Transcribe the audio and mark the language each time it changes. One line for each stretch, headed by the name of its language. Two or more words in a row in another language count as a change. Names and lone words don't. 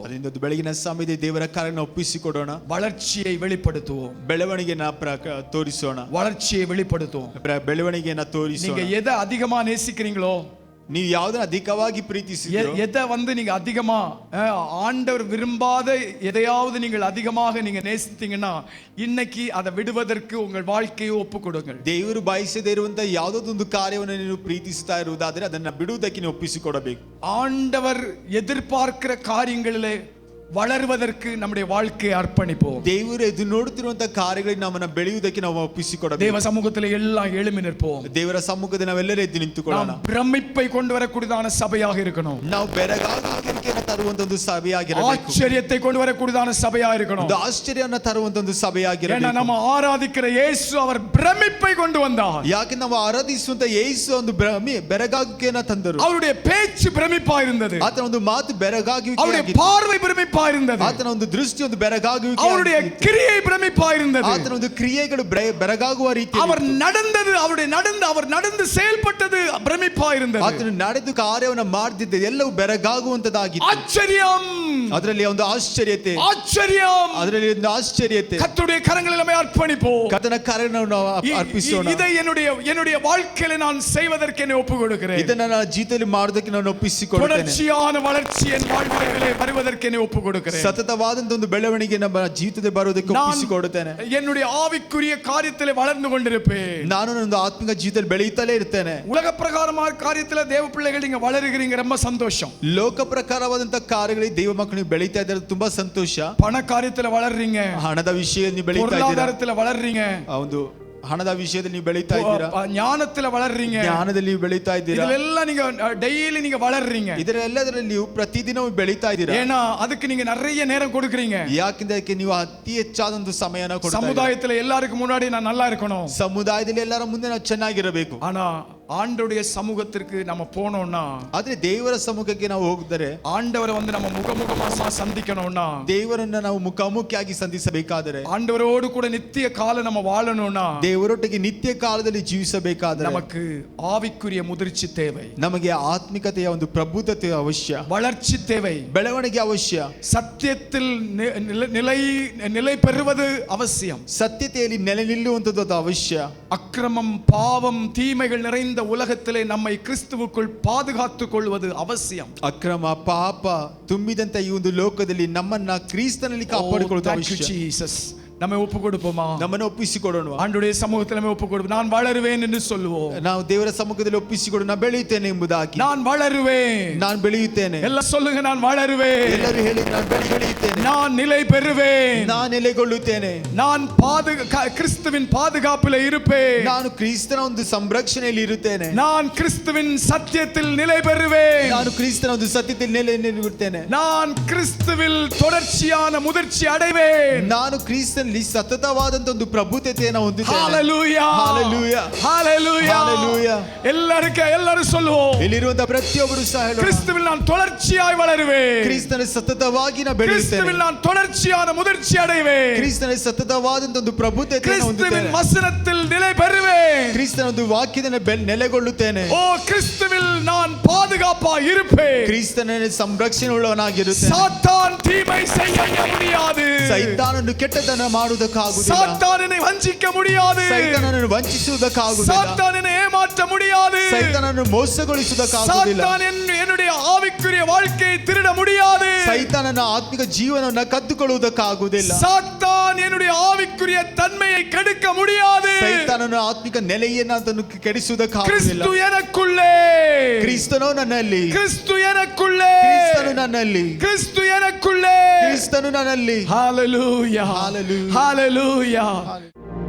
Kannada: ಅದರಿಂದ ಬೆಳಗಿನ ಸಮಯದಲ್ಲಿ ದೇವರ ಕಾರ್ಯವನ್ನು ಒಪ್ಪಿಸಿಕೊಡೋಣ.
Tamil: வளர்ச்சியை வெளிப்படுத்துவோம்.
Kannada: ಬೆಳವಣಿಗೆನ ತೋರಿಸೋಣ.
Tamil: வளர்ச்சியை வெளிப்படுத்துவோம்.
Kannada: ಬೆಳವಣಿಗೆನ ತೋರಿಸೋಣ.
Tamil: நீங்க எதை அதிகமா நேசிக்கிறீங்களோ,
Kannada: ನೀವು ಯಾವುದನ್ನ ಅಧಿಕವಾಗಿ ಪ್ರೀತಿಸಿದ್ದೀರೋ,
Tamil: எதை நீங்க அதிகமா ஆண்டவர் விரும்பாத எதையாவது நீங்கள் அதிகமாக நீங்க நேசித்தீங்கன்னா இன்னைக்கு அதை விடுவதற்கு உங்கள் வாழ்க்கையை ஒப்பு கொடுங்கள்.
Kannada: ದೇವರು ಬಯಸದೇ ಇರುವಂತ ಯಾವುದೊಂದು ಕಾರ್ಯವನ್ನು ನೀವು ಪ್ರೀತಿಸ್ತಾ ಇರುವುದಾದರೆ ಅದನ್ನ ಬಿಡುವುದಕ್ಕೆ ನೀವು ಒಪ್ಪಿಸಿಕೊಡಬೇಕು.
Tamil: ஆண்டவர் எதிர்பார்க்கிற காரியங்களிலே வளருவதற்கு நம்முடைய வாழ்க்கையை அர்ப்பணிப்போம்.
Kannada: ದೇವರು ಎದು ನೋಡುತ್ತಿರುವಂತ ಕಾರ್ಯಗಳಿಗೆ ನಮ್ಮನ್ನ ಬೆಳೆಯುವುದಕ್ಕೆ ನಾವು ಒಪ್ಪಿಸಿಕೊಡಬೇಕು.
Tamil: தேவ சமூகத்தில் எல்லாம் எழும்பி நிற்போம்.
Kannada: ದೇವರ ಸಮ್ಮುಖದಲ್ಲಿ ನಾವೆಲ್ಲರೂ ಎದ್ದು ನಿಂತುಕೊಳ್ಳೋಣ.
Tamil: பிரமிப்பை கொண்டு வரக்கூடியதான சபையாக இருக்கணும்.
Kannada: ನಾವು ಬೆರಗಾಗುವಿಕೆಯನ್ನು ತರುವಂತ ಒಂದು ಸಭೆಯಾಗಿರಬೇಕು.
Tamil: ஆச்சரியத்தை கொண்டு வரக்கூடியதான சபையாக இருக்கணும்.
Kannada: ಒಂದು ಆಶ್ಚರ್ಯವನ್ನು ತರುವಂತ ಒಂದು ಸಭೆಯಾಗಿರಬೇಕು.
Tamil: ஏன்னா நம்ம ஆராதிக்கிற இயேசு அவர் பிரமிப்பை கொண்டு வந்தார்.
Kannada: ಯಾಕೆ ನಾವು ಆರಾಧಿಸುವಂತ ಯೇಸು ಒಂದು ಬೆರಗಾಗುವಿಕೆಯನ್ನು ತಂದರು.
Tamil: அவருடைய பேச்சு பிரமிப்பா இருந்தது.
Kannada: ಆತನ ಒಂದು ಮಾತು ಬೆರಗಾಗುವಿಕೆ,
Tamil: அவருடைய பார்வை பிரமிப்பா இருந்தது.
Kannada: ಆತನ ಒಂದು ದೃಷ್ಟಿ ಒಂದು ಬೆರಗಾಗುವಿಕೆ,
Tamil: அவருடைய கிரியை பிரமிப்பா இருந்தது.
Kannada: ಆತನ ಒಂದು ಕ್ರಿಯೆಗಳು ಬೆರಗಾಗುವ ರೀತಿ,
Tamil: அவர் நடந்து செயல்பட்டது பிரமிப்பா இருந்தது.
Kannada: ಆತನು ನಡೆದು ಕಾರ್ಯವನ್ನು ಮಾಡಿದ್ದ ಎಲ್ಲವೂ ಬೆರಗಾಗುವಂತದಾಗಿತ್ತು.
Tamil: ஆச்சரியம்,
Kannada: ಅದರಲ್ಲಿ ಒಂದು ಆಶ್ಚರ್ಯತೆ,
Tamil: ஆச்சரியம்,
Kannada: ಅದರಲ್ಲಿ ಒಂದು ಆಶ್ಚರ್ಯತೆ.
Tamil: கர்த்தருடைய கரங்களில் நம்மை அர்ப்பணிப்போம்.
Kannada: ಕರ್ತನ ಕಾರ್ಯವನ್ನು ನಾವು ಅರ್ಪಿಸೋಣ.
Tamil: இதை என்னுடைய வாழ்க்கையில நான் செய்வதற்கு என்னை ஒப்பு கொடுக்கிறேன்.
Kannada: ಇದನ್ನ ನಾನು ಜೀವಿತದಲ್ಲಿ ಮಾಡೋದಕ್ಕೆ ನಾನು ಒಪ್ಪಿಸಿಕೊಡುತ್ತೇನೆ.
Tamil: தொடர்ச்சியான வளர்ச்சி என் வாழ்க்கையிலே வருவதற்கு என்னை ஒப்பு கொடுக்கிறேன்.
Kannada: ಸತತವಾದಂತ ಒಂದು ಬೆಳವಣಿಗೆ ನಮ್ಮ ಜೀವಿತದಲ್ಲಿ ಬರುವುದಕ್ಕೆ ಒಪ್ಪಿಸಿಕೊಡುತ್ತೇನೆ.
Tamil: என்னுடைய ಆವಿக்குரிய காரியத்திலே வளர்ந்து கொண்டிருப்பேன்.
Kannada: ನಾನು ನನ್ನ ಆತ್ಮಿಕ ಜೀವಿತದಲ್ಲಿ ಬೆಳೆಯುತ್ತಲೇ ಇರ್ತೇನೆ.
Tamil: உலக பிரகாரமான காரியத்திலே தேவ பிள்ளைகள் நீங்க வளருகிறீங்க, ரொம்ப சந்தோஷம்.
Kannada: ಲೋಕ ಪ್ರಕಾರವಾದಂತ ಕಾರ್ಯಗಳಿಗೆ ದೇವ ಮಕ್ಕಳು ಬೆಳೀತಾ ಇದ್ದಾರೆ, ತುಂಬಾ ಸಂತೋಷ.
Tamil: பண காரியத்திலே வளர்றீங்க,
Kannada: ಹಣದ ವಿಷಯದಲ್ಲಿ ನೀವು ಬೆಳೀತಾ ಇದ್ದೀರಾ,
Tamil: பொருளாதாரத்திலே வளர்றீங்க,
Kannada: ಒಂದು ಹಣದ ವಿಷಯದಲ್ಲಿ ನೀವು ಬೆಳೀತಾ ಇದ್ದೀರಾ,
Tamil: ಜ್ಞಾನத்திலே வளர்றீங்க,
Kannada: ಜ್ಞಾನದಲ್ಲಿ ನೀವು ಬೆಳೀತಾ ಇದ್ದೀರಾ.
Tamil: ಇದೆಲ್ಲ நீங்க டெய்லி நீங்க வளர்றீங்க.
Kannada: ಇದರೆಲ್ಲದರಲ್ಲಿ ನೀವು ಪ್ರತಿದಿನ ಬೆಳೀತಾ ಇದ್ದೀರಾ.
Tamil: ஏன்னா அதுக்கு நீங்க நிறைய நேரம் கொடுக்குறீங்க.
Kannada: ಯಾಕೆಂದ್ರೆ ಅದಕ್ಕೆ ನೀವು ಅತಿ ಹೆಚ್ಚಾದ ಒಂದು ಸಮಯನ ಕೊಡ್ತಾ ಇದ್ದೀರಾ.
Tamil: சமுதாயத்துல எல்லாருக்கும் முன்னாடி நான் நல்லா இருக்கணும்,
Kannada: ಸಮುದಾಯದಲ್ಲಿ ಎಲ್ಲರ ಮುಂದೆ ನಾವು ಚೆನ್ನಾಗಿರಬೇಕು.
Tamil: ஆனா ஆண்டவருடைய சமூகத்திற்கு நம்ம போனோம்னா,
Kannada: ಆದ್ರೆ ದೇವರ ಸಮ್ಮುಖಕ್ಕೆ ನಾವು ಹೋಗಿದರೆ,
Tamil: ஆண்டவரை வந்து நம்ம முகமுகமா சந்திக்கணும்னா,
Kannada: ದೇವರನ್ನ ನಾವು ಮುಖಾಮುಖಿಯಾಗಿ ಸಂಧಿಸಬೇಕಾದರೆ,
Tamil: ஆண்டவரோடு கூட நித்திய காலம் நம்ம வாழணும்னா,
Kannada: ದೇವರೊಟ್ಟಿಗೆ ನಿತ್ಯ ಕಾಲದಲ್ಲಿ ಜೀವಿಸಬೇಕಾದರೆ
Tamil: நமக்கு ஆவிக்குரிய முதிர்ச்சி தேவை,
Kannada: ನಮಗೆ ಆತ್ಮಿಕತೆಯ ಒಂದು ಪ್ರಬುದ್ಧತೆ ಅವಶ್ಯ,
Tamil: வளர்ச்சி தேவை,
Kannada: ಬೆಳವಣಿಗೆ ಅವಶ್ಯ,
Tamil: சத்தியத்தில் நிலை பெறுவது அவசியம்,
Kannada: ಸತ್ಯತೆಯಲ್ಲಿ ನೆಲೆ ನಿಲ್ಲುವಂಥದ್ದು ಅವಶ್ಯ.
Tamil: அக்கிரமம் பாவம் தீமைகள் நிறைந்த உலகத்திலே நம்மை கிறிஸ்துவுக்குள் பாதுகாத்துக் கொள்வது அவசியம்.
Kannada: ಅಕ್ರಮ ಪಾಪ ತುಂಬಿದಂತ ಈ ಒಂದು ಲೋಕದಲ್ಲಿ ನಮ್ಮನ್ನ ಕ್ರಿಸ್ತನಲ್ಲಿ ಕಾಪಾಡಿಕೊಳ್ಳುವುದು ಅವಶ್ಯ.
Tamil: ஜீசஸ், நம்ம ஒப்பு கொடுப்போமா?
Kannada: ನಮ್ಮನ್ನು ಒಪ್ಪಿಸಿಕೊಡೋಣ.
Tamil: ஆண்டவருடைய சமூகத்தில் நம்ம ஒப்பு கொடுப்போம். நான் வளருவேன் என்று சொல்லுவோம்.
Kannada: ನಾವು ದೇವರ ಸಮ್ಮುಖದಲ್ಲಿ ಒಪ್ಪಿಸಿಕೊಡು, ನಾನು ಬೆಳೆಯುತ್ತೇನೆ ಎಂಬುದಾಗಿ.
Tamil: நான் வளருவேன்,
Kannada: ನಾನು ಬೆಳೆಯುತ್ತೇನೆ.
Tamil: ಎಲ್ಲ சொல்லுங்க, ನಾನು வளருவேன்.
Kannada: ಎಲ್ಲರೂ ಹೇಳಿ, ನಾನು ಬೆಳೆಯುತ್ತೇನೆ,
Tamil: நான் நிலை பெறுவேன்,
Kannada: ನಾನು ನೆಲೆಗೊಳ್ಳುತ್ತೇನೆ,
Tamil: நான் கிறிஸ்துவின் பாதுகாப்பில் இருப்பேன்,
Kannada: ನಾನು ಕ್ರಿಸ್ತನ ಒಂದು ಸಂರಕ್ಷಣೆಯಲ್ಲಿ ಇರುತ್ತೇನೆ,
Tamil: நான் கிறிஸ்துவின் சத்தியத்தில் நிலை பெறுவேன்,
Kannada: ನಾನು ಕ್ರಿಸ್ತನ ಒಂದು ಸತ್ಯದಲ್ಲಿ ನೆಲೆನಿಲ್ಲುತ್ತೇನೆ,
Tamil: நான் கிறிஸ்துவில் தொடர்ச்சியான முதிர்ச்சி அடைவேன்,
Kannada: ನಾನು ಕ್ರಿಸ್ತನಲ್ಲಿ ಸತತವಾದಂತ ಒಂದು ಪ್ರಭುತ್ವತೆಯನ್ನು ಹೊಂದುತ್ತೇನೆ.
Tamil: ஹalleluya, ஹalleluya, ஹalleluya, ஹalleluya. எல்லாரும் சொல்லுவோம்.
Kannada: ಇಲ್ಲಿರುವಂತ ಪ್ರತಿಯೊಬ್ಬರು ಸಹ ಹೇಳೋಣ,
Tamil: கிறிஸ்துவில் நான் தொடர்ச்சியாய் வளருவேன்,
Kannada: ಕ್ರಿಸ್ತನ ಸತತವಾಗಿ ನಾನು ಬೆಳೆಯುತ್ತೇನೆ,
Tamil: கிறிஸ்துவில் நான் தொடர்ச்சியான முதிர்ச்சி அடைவேன்,
Kannada: ಕ್ರಿಸ್ತನ ಸತತವಾದಂತ ಒಂದು ಪ್ರಭುತ್ವತೆಯನ್ನು ಹೊಂದುತ್ತೇನೆ,
Tamil: கிறிஸ்துவின் வசனத்தில் நிலை பெறுவேன்,
Kannada: ಕ್ರಿಸ್ತನ ಒಂದು ವಾಕ್ಯದಲ್ಲಿ ನೆಲೆಗೊಳ್ಳುತ್ತೇನೆ,
Tamil: ஓ கிறிஸ்துவில் நான் பாதுகாப்பாய் இருப்பேன்,
Kannada: ಕ್ರಿಸ್ತನ ಸಂರಕ್ಷಣೆ ಉಳ್ಳವನಾಗಿರುತ್ತೇನೆ.
Tamil: சாத்தான் தீமை செய்ய முடியாது,
Kannada: ಸೈತಾನನು ಕೆಟ್ಟತನ ಮಾಡುವುದಕ್ಕಾಗುವುದಿಲ್ಲ,
Tamil: சாத்தானை வஞ்சிக்க முடியாது,
Kannada: ಸೈತಾನನನ್ನು ವಂಚಿಸುವುದಕ್ಕಾಗುವುದಿಲ್ಲ,
Tamil: சாத்தானை ஏமாற்ற முடியாது,
Kannada: ಸೈತಾನನನ್ನು ಮೋಸಗೊಳಿಸುವುದಕ್ಕಾಗುವುದಿಲ್ಲ,
Tamil: சாத்தான் என்னுடைய ஆவிக்குரிய வாழ்க்கையை திருட முடியாது,
Kannada: ಸೈತಾನನ ಆತ್ಮಿಕ ಜೀವನವನ್ನು ಕದ್ದುಕೊಳ್ಳುವುದಕ್ಕಾಗುವುದಿಲ್ಲ,
Tamil: சாத்தான் என்னுடைய ஆவிக்குரிய தன்மையை கெடுக்க முடியாது,
Kannada: ಸೈತಾನನ ಆತ್ಮಿಕ ನೆಲೆಯನ್ನು ಅದನ್ನು ಕೆಡಿಸುವುದಕ್ಕಾಗುವುದಿಲ್ಲ.
Tamil: கிறிஸ்து எனக்குள்ளே,
Kannada: ಕ್ರಿಸ್ತನು ನನ್ನಲ್ಲಿ,
Tamil: கிறிஸ்து எனக்குள்ளே,
Kannada: ಕ್ರಿಸ್ತನು ನನ್ನಲ್ಲಿ,
Tamil: கிறிஸ்து எனக்குள்ளே,
Kannada: ಕ್ರಿಸ್ತನು ನನ್ನಲ್ಲಿ.
Tamil: ஹalleluya, Hallelujah. ஹalleluya.